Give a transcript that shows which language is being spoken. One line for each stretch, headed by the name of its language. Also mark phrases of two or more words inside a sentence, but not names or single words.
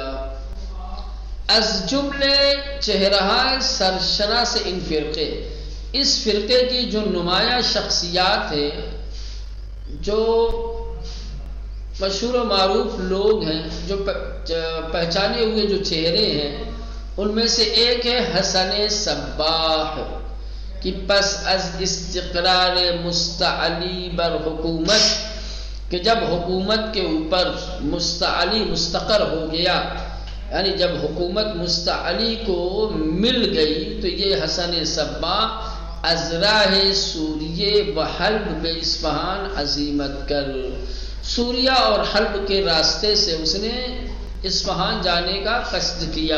Persian: از جملے چہرہ سرشنا سے ان فرقے،
Urdu: اس فرقے کی جو نمایاں شخصیات ہیں، جو مشہور و معروف لوگ ہیں، جو پہچانے ہوئے جو چہرے ہیں، ان میں سے ایک ہے حسن صباح،
Persian: کہ پس از استقرار مستعلی بر حکومت،
Urdu: کہ جب حکومت کے اوپر مستعلی مستقر ہو گیا، یعنی جب حکومت مستعلی کو مل گئی، تو یہ حسن صباح
Persian: از راہ سوریے و حلب بے اصفہان عزیمت کر،
Urdu: سوریہ اور حلب کے راستے سے اس نے اصفہان جانے کا قصد کیا۔